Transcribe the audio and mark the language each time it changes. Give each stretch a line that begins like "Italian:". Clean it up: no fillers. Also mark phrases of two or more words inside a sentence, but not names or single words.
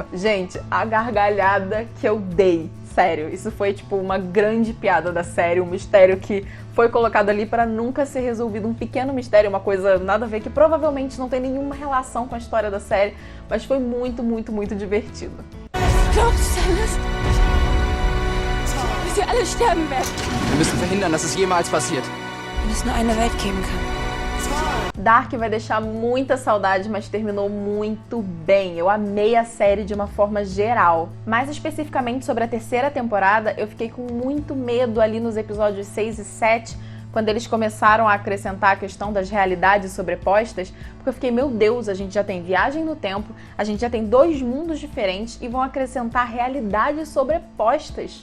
Portuguese: Gente, a gargalhada que eu dei. Sério, isso foi tipo uma grande piada da série, um mistério que foi colocado ali para nunca ser resolvido, um pequeno mistério, uma coisa nada a ver, que provavelmente não tem nenhuma relação com a história da série, mas foi muito, muito, muito divertido.
German: Glaubst du alles? Dass wir alle sterben werden. Wir müssen verhindern, dass es jemals passiert. Wenn es nur eine Welt geben kann.
Portuguese: Dark vai deixar muita saudade, mas terminou muito bem. Eu amei a série de uma forma geral. Mais especificamente sobre a 3ª temporada, eu fiquei com muito medo ali nos episódios 6 e 7, quando eles começaram a acrescentar a questão das realidades sobrepostas, porque eu fiquei, meu Deus, a gente já tem viagem no tempo, a gente já tem 2 mundos diferentes e vão acrescentar realidades sobrepostas.